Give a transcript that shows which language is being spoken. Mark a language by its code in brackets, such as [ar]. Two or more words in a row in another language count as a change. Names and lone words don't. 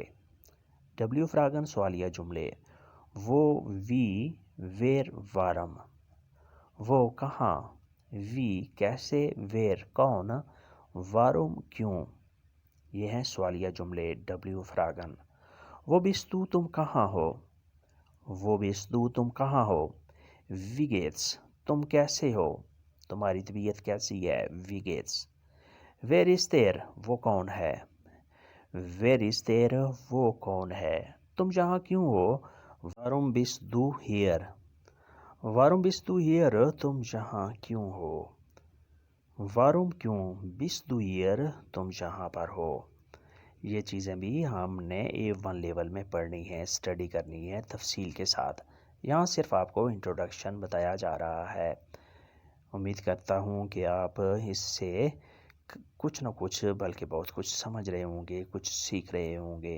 [de] W-Fragen [ur] سوالیہ جملے. [de] Wo, wie, wer, warum. [ur] وہ کہاں، وی کیسے، ویر کون، وارم کیوں. یہ ہیں سوالیہ جملے [de] W-Fragen. wo bist du [ur] تم کہاں ہو. [de] wo bist du [ur] تم کہاں ہو. [de] wie geht's [ur] تم کیسے ہو، تمہاری طبیعت کیسی ہے. [de] wie geht's. wer ist der [ur] وہ کون ہے. [de] wer ist der [ur] وہ کون ہے. تم یہاں کیوں ہو. [de] warum bist du hier. warum bist du hier [ur] تم یہاں کیوں ہو. warum کیوں، [de] bist du hier [ur] تم یہاں پر ہو. یہ چیزیں بھی ہم نے A1 لیول میں پڑھنی ہے، اسٹڈی کرنی ہے تفصیل کے ساتھ. یہاں صرف آپ کو انٹروڈکشن بتایا جا رہا ہے. امید کرتا ہوں کہ آپ اس سے کچھ نہ کچھ بلکہ بہت کچھ سمجھ رہے ہوں گے، کچھ سیکھ رہے ہوں گے.